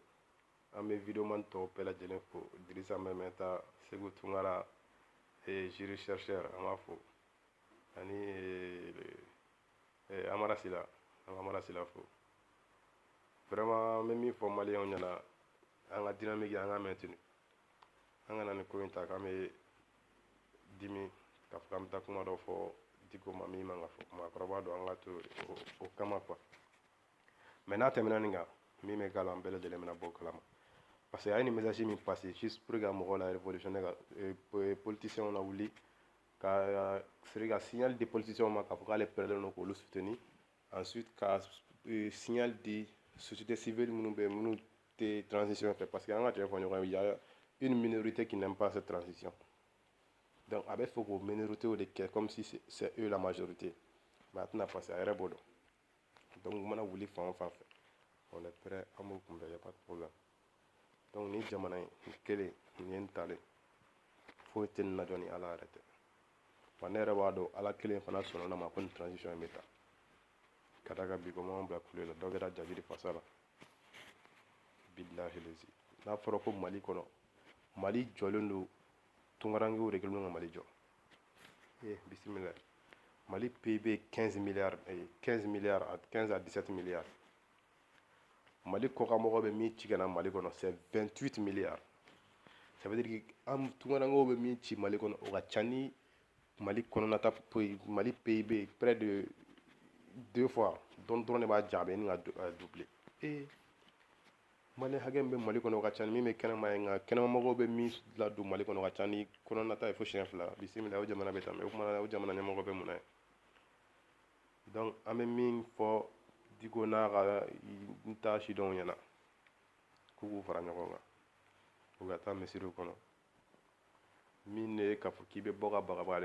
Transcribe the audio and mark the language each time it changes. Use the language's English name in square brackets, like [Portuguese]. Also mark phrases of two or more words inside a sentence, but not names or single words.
[Bambara] an bɛ videoman tɔw bɛɛ lajɛlen fo, Dirisa Mɛmɛta, Segu Tunkara, Jiri Chercheur, an b'a fo, ani Amara Sila an ka Amara Sila fo vraiment n bɛ min fɔ maliyɛnw ɲɛna an ka dynamique an ka maintenu an kana nin ko in ta k'an bɛ dimi k'a fɔ k'an bɛ taa kuma dɔ fɔ Diko ma min man ka fɔ maakɔrɔba don an ka to o kama [French] quoi mais [Bambara] n'a tɛmɛna nin kan min bɛ k'a la an bɛɛ lajɛlen bɛna bɔ o kalama [French] parce que [Bambara] a ye nin message min passer [French] juste pour que [Bambara] ka mɔgɔw la révolutionner ka politiciens la wuli ka c'est ka signal di politiciens ma k'a fɔ k'ale pɛrɛlen don k'olu soutenir ensuite ka signal di [French] société civile [Bambara] minnu bɛ minnu tɛ transition fɛ [French] parce que [Bambara] an ka tiɲɛ fɔ ɲɔgɔn ye [French] il y a une minorité qui n'aime pas cette transition donc [Bambara] a bɛ fɛ k'o minorité de kɛ [French] comme si c'est eux la majorité mais [Bambara] a tɛna passer a yɛrɛ b'o dɔn donc u mana wuli fan o fan fɛ [French] on est prêt [Bambara] an b'o kunbɛn [French] y a pas de problème donc [Bambara] ni jamana in nin kelen nin ye n talen foyi tɛ nin na jɔ ni ala yɛrɛ tɛ wa ne yɛrɛ b'a dɔn ala kelen fana sɔnna ma ko nin transition in bɛ ta ka d'a kan bi ko m'anw bila kule la dɔ kɛra jagiri fasa la billahi lezi n'a fɔra ko mali kɔnɔ mali jɔlen don tunkarankew de kɛlen don ka mali jɔ bisimila mali PIB 15 milliards 15 à 17 milliards mali kɔkanmɔgɔ bɛ min ci ka na mali kɔnɔ [French] c'est 28 milliards ça veut dire que [Bambara] an tunkarankew bɛ min ci mali kɔnɔ o ka ca ni mali kɔnɔnata mali PIB [French] près de 2 fois [Bambara] dɔrɔn de b'a jaabi ni ka doubler mali hakɛ min bɛ mali kɔnɔ o ka ca ni min bɛ kɛnɛma ye nka kɛnɛmamɔgɔw bɛ min ladon mali kɔnɔ o ka ca ni kɔnɔnata ye fo siɲɛ 2 bisimila o jamana bɛ tan mɛ o kumana o jamana ɲɛmɔgɔ bɛ mun na ye donc an bɛ min fɔ Diko n'a ka n ta sidɔnw ɲɛna k'u k'u fara ɲɔgɔn kan u ka taa misiriw kɔnɔ min de ye k'a fɔ k'i bɛ bɔ ka bagabagali